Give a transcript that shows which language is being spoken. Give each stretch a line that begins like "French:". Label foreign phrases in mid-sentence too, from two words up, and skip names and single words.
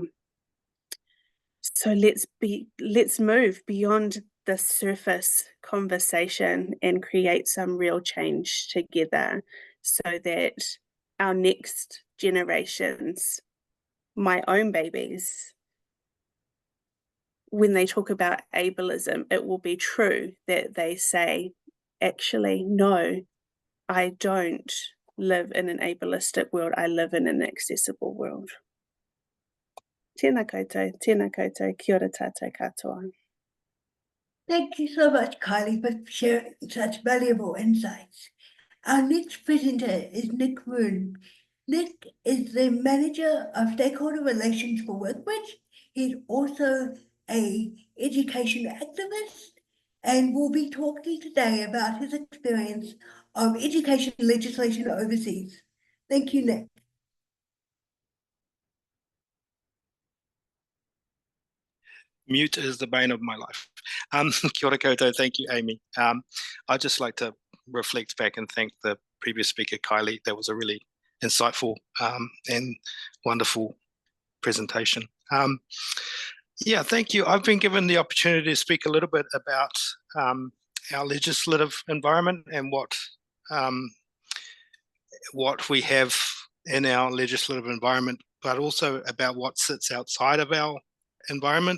English: So let's move beyond the surface conversation and create some real change together, so that our next generations, my own babies, when they talk about ableism, it will be true that they say, actually, no, I don't live in an ableistic world, I live in an accessible world.
Māori: Tēnā koutou, kia ora tātou katoa.
English: Thank you so much, Kylie, for sharing such valuable insights. Our next presenter is Nick Moon. Nick is the Manager of Stakeholder Relations for Workbridge. He's also an education activist and will be talking today about his experience of education legislation overseas. Thank you, Nick. Mute is the bane of my life.
Māori: Kia ora koutou,
English: thank you, Amy. I'd just like to reflect back and thank the previous speaker, Kylie. That was a really insightful and wonderful presentation. Yeah, thank you. I've been given the opportunity to speak a little bit about our legislative environment and what we have in our legislative environment, but also about what sits outside of our environment.